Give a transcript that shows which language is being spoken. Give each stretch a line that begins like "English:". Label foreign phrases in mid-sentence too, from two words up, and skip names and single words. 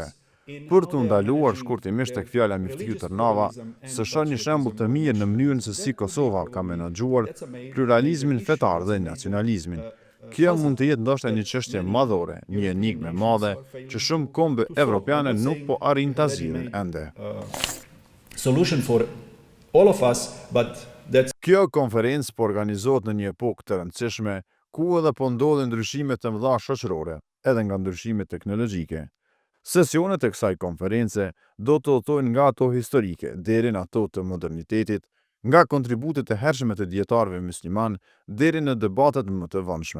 Albanian: Për të ndaluar shkurtimisht tek fjala Miftiu Tërnava, së shon një shembull të mirë në mënyrën se si Kosova ka menaxhuar pluralizmin fetar dhe nacionalizmin. Kjo mund të jetë ndoshta një çështje madhore, një enigme madhe që shumë kombe evropiane nuk po arrin ta zgjidhin ende.
English: Solution for all of us, but that's...
Albanian: Kjo konferencë po organizohet në një epokë të rëndësishme, ku edhe po ndodhin ndryshime të mëdha shoqërore, edhe nga ndryshime teknologjike. Sesionet e kësaj konference do të udhtojnë nga ato historike deri në ato të modernitetit, nga kontributet e hershme të dietarëve musliman deri në debatet më të vonshme.